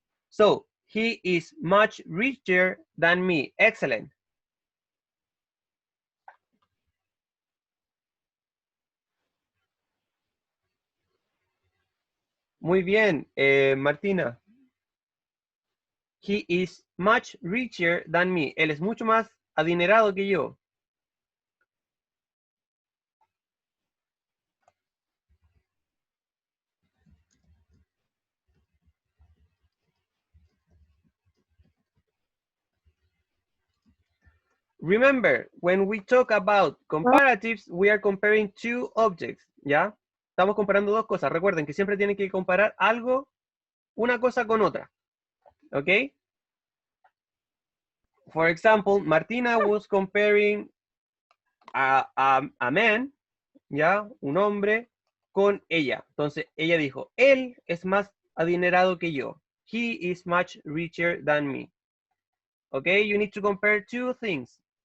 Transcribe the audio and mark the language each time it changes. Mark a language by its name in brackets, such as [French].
[English] So, he is much richer than me. Excellent. [Spanish] Muy bien, [English] Martina. He is much richer than me. [Spanish] Él es mucho más adinerado que yo. [English] Remember, when we talk about comparatives, we are comparing 2 objects, ¿ya? [Spanish] Estamos comparando 2 cosas. Recuerden que siempre tienen que comparar algo, una cosa con otra. ¿Ok? [English] For example, Martina was comparing a man, ¿ya? [Spanish] Un hombre con ella. Entonces, ella dijo, él es más adinerado que yo. [English] He is much richer than me. ¿Ok? You need to compare 2 things.